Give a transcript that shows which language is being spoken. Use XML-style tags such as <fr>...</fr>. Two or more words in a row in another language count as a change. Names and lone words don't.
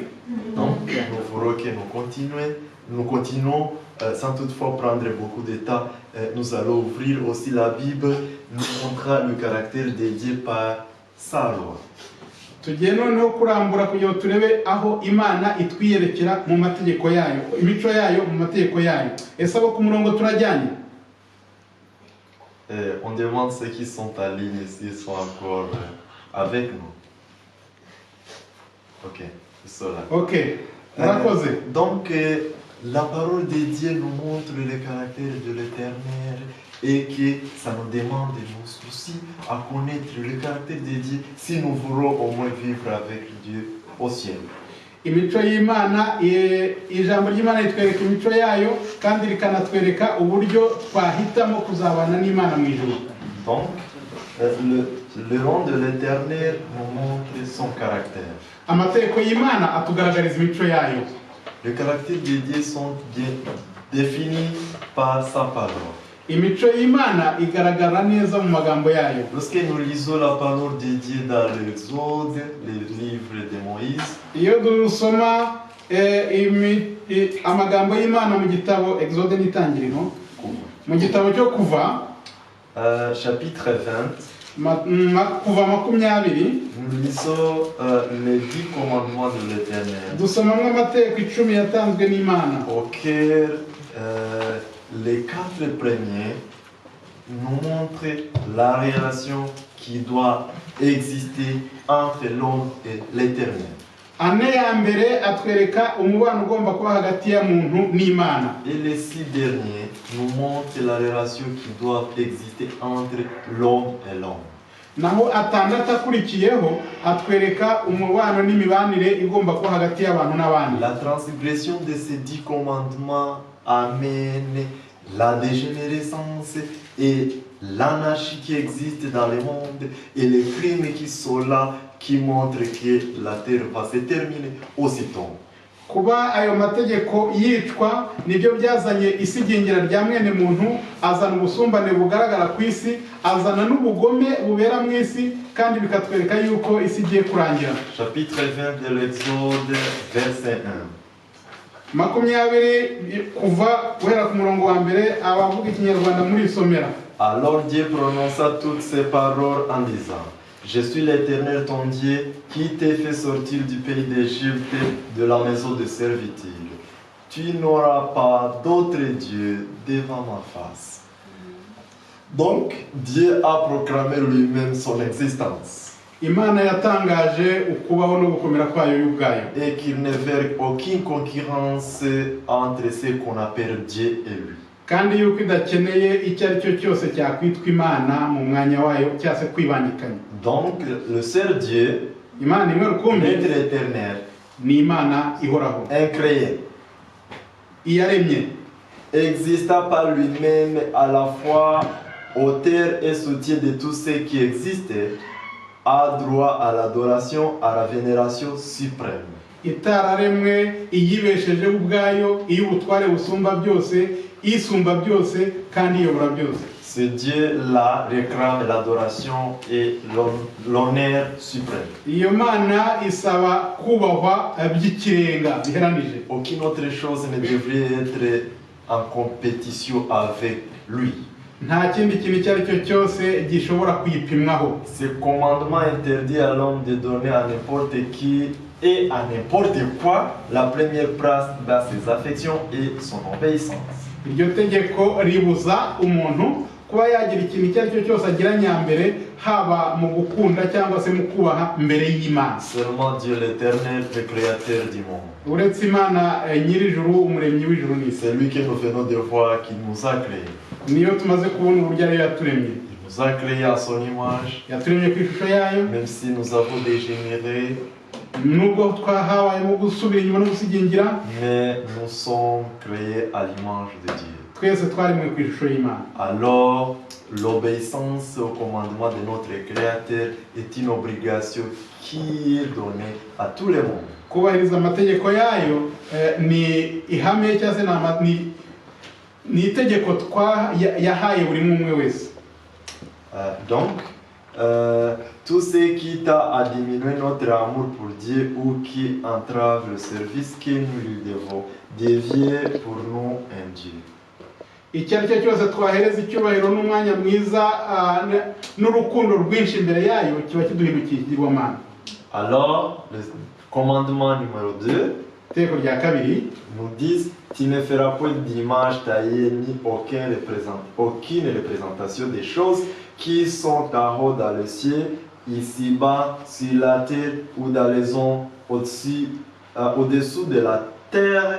<fr>Donc, nous voulons que nous continuons sans toutefois prendre beaucoup de temps. Nous allons ouvrir aussi la Bible, nous montrera le caractère de Dieu par sa loi.</fr> <rw>tugiye noneho kurambura kugira ngo turebe aho Imana itwiyerekera mu mategeko yayo, imico yayo mu mategeko yayo. Ese abo ku murongo turajyanye?</rw> <fr>On demande ceux qui sont en ligne s'ils sont encore avec nous. Ok, ils sont là.</fr> <rw>Okay, murakoze.</rw> <fr>Donc, la parole de Dieu nous montre le caractère de l'Éternel et que ça nous demande nous aussi à connaître le caractère de Dieu si nous voulons au moins vivre avec Dieu au ciel.</fr> <rw>Imico y'Imana, ijambo ry'Imana ritwereka imico yayo kandi rikanatwereka uburyo twahitamo kuzabana n'Imana mu ijuru.</rw> <fr>Donc, le nom de l'Éternel nous montre son caractère.</fr> <rw>Amategeko y'Imana atugaragariza imico yayo.</rw> <fr>Le caractère de Dieu sont bien définis par sa parole.</fr> <rw>Imico y'Imana igaragara neza mu magambo yayo.</rw> <fr>Lorsque nous lisons la parole de Dieu dans l'Exode, les livres de Moïse,</fr> <rw>Iyo dusoma amagambo y'Imana mu gitabo Exode n'Itangiriro, mu gitabo cyo Kuva,</rw> <fr>chapitre 20,</fr> <rw>Kuva 20,</rw> <fr>nous lisons les 10 commandements de l'Éternel,</fr> <rw>dusomamo amategeko 10 yatanzwe n'Imana.</rw> <fr>auxquels les 4 premiers nous montrent la relation qui doit exister entre l'homme et l'Éternel.</fr> <rw>Ane ya mbere atwereka umubano ugomba kuba hagati ya muntu n'Imana.</rw> <fr>Et les 6 derniers nous montrent la relation qui doit exister entre l'homme et l'homme.</fr> <rw>Naho atandatu akurikiyeho atwereka umubano n'imibanire igomba kuba hagati y'abantu n'abandi.</rw> <fr>La transgression de ces 10 commandements amène la dégénérescence et l'anarchie qui existe dans le monde et les crimes qui sont là qui montrent que la terre va se terminer aussitôt.</fr> <rw>Kuba ayo mategeko yicwa nibyo byazanye isigingera rya mwene muntu, azana ubusumbane bugaragara ku isi, azana n'ubugome bubera mu isi, kandi bikatwereka yuko isi igiye kurangira.</rw> <fr>Chapitre 20 de l'Exode, verset 1.</fr> <rw>20 kuva guhera ku murongo wa mbere, abavuga ikinyarwanda muri isomera.</rw> <fr>Alors Dieu prononça toutes ces paroles en disant: Je suis l'Éternel ton Dieu qui t'ai fait sortir du pays d'Égypte, de la maison de servitude. Tu n'auras pas d'autre Dieu devant ma face. Donc Dieu a proclamé lui-même son existence.</fr> <rw>Imana yatangaje ukubaho no gukomera kwayo y'ubwayo.</rw> <fr>Et qu'il ne verrait aucune concurrence entre ce qu'on appelle Dieu et lui.</fr> <rw>Kandi yuko idakeneye icyo ari cyo cyose cyakwitwa Imana mu mwanya wayo cyase kwibangikanya.</rw> <fr>Donc le seul Dieu,</fr> <rw>Imana imwe rukumbi,</rw> <fr>l'être éternel,</fr> <rw>ni Imana ihoraho,</rw> <fr>incréé,</fr> <rw>iyaremye,</rw> <fr>exista par lui-même à la fois auteur et soutien de tout ce qui existe, a droit à l'adoration, à la vénération suprême.</fr> <rw>itararemwe, iyibeshejeho ubwayo, iy'ubutware busumba byose, isumba byose kandi iyobora byose.</rw> <fr>Ce Dieu-là réclame l'adoration et l'honneur suprême.</fr> <rw>Iyo Mana isaba kubahwa by'ikirenga biheranije.</rw> <fr>Aucune autre chose ne devrait être en compétition avec lui.</fr> <rw>Nta kindi kintu icyo ari cyo cyose gishobora kuyipimwaho.</rw> <fr>Ce commandement interdit à l'homme de donner à n'importe qui et à n'importe quoi la première place dans ses affections et son obéissance.</fr> <rw>Iryo tegeko ribuza umuntu kuba yagira ikintu icyo ari cyo cyose agira nyambere, haba mu gukunda cyangwa se mu kubaha mbere y'Imana.</rw> <fr>Seulement Dieu l'Éternel, le créateur du monde.</fr> <rw>Uretse Imana nyir'ijuru, umuremyi w'ijuru n'isi.</rw> <fr>C'est lui que nous venons de voir qui nous a créés.</fr> <rw>Niyo tumaze kubona uburyo ariyo yaturemye.</rw> <fr>Il nous a créés à son image,</fr> <rw>Yaturemye ku ishusho yayo,</rw> <fr>même si nous avons dégénéré,</fr> <rw>nubwo twahabayemo gusubira inyuma no gusigingira,</rw> <fr>mais nous sommes créés à l'image de Dieu.</fr> <rw>twese twaremwe ku ishusho y'Imana.</rw> <fr>Alors, l'obéissance au commandement de notre Créateur est une obligation qui est donnée à tout le monde.</fr> <rw>Kubahiriza amategeko yayo ni ihame cyangwa se ni itegeko yahaye buri umwe wese.</rw> <fr>Donc, tout ce qui t'a à diminuer notre amour pour Dieu ou qui entrave le service que nous lui devons, devient pour nous un Dieu.</fr> <rw>icyo ari cyo cyose twahereza icyubahiro n'umwanya mwiza n'urukundo rwinshi imbere yayo kiba kiduhindukiye ikigirwamana.</rw> <fr>Alors, le commandement numéro 2</fr> <rw>itegeko rya kabiri</rw> <fr>nous dit: tu ne feras point d'image taillée ni aucune représentation des choses qui sont en haut dans le ciel, ici-bas, sur la terre ou dans les ondes au-dessous de la terre.</fr>